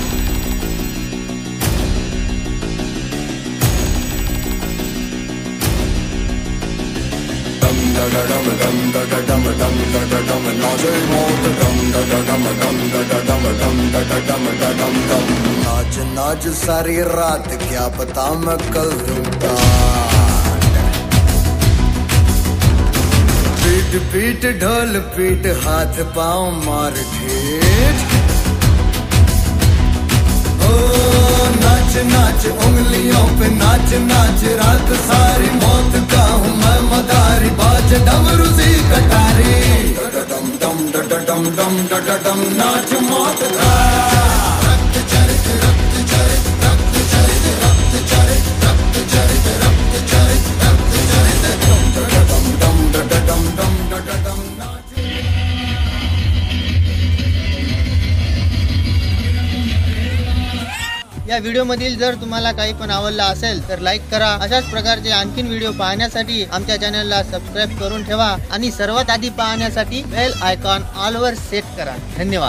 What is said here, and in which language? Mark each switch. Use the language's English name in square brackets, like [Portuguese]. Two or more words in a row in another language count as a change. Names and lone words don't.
[Hindi] dum da da dum dum da da dum dum da da dum नाचे मौत dum da da dum dum da da dum dum da da dum da dum dum। नाच नाच सारी रात क्या पता मैं कल दूंगा। पीट पीट ढोल पीट हाथ पाँव मार ठेठ। ओ नाच नाच उंगलियों पे नाच नाच रात सारी मौत का हूँ मैं मदारी बाज डमरू सी कटारी। डम डम डम डम डम नाच मौत का। रक्त चरित रक्त चरित रक्त चरित रक्त चरित रक्त चरित रक्त चरित रक्त चरित। डम डम डम डम नाच। [Marathi] या व्हिडिओमधील जर तुम्हाला काही पण आवडला असेल तर लाईक करा। अशाच प्रकारचे आणखीन व्हिडिओ पाहण्यासाठी आमच्या चॅनलला सबस्क्राईब करून ठेवा आणि सर्वात आधी पाहण्यासाठी [English] bell icon all [Marathi] वर सेट करा।